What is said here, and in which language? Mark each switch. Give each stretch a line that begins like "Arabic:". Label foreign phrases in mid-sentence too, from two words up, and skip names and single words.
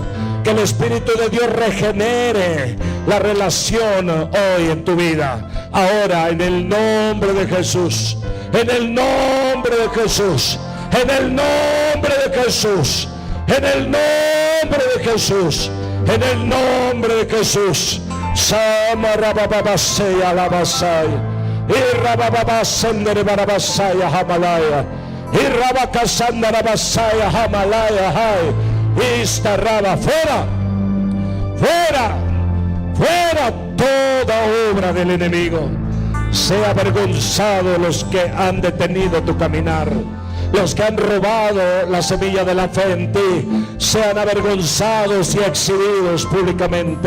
Spanish: Que el Espíritu de Dios regenere la relación hoy en tu vida. Ahora, en el nombre de Jesús. En el nombre de Jesús. En el nombre de Jesús. En el nombre de Jesús. En el nombre de Jesús. Samarababasaya Labasai. Irabababasendere Barabasaya Hamalaya. Irabakasandara Basaya Hamalaya Hai. Istaraba. Fuera. Fuera. Fuera toda obra del enemigo. Sea avergonzado los que han detenido tu caminar. Los que han robado la semilla de la fe en ti sean avergonzados y exhibidos públicamente.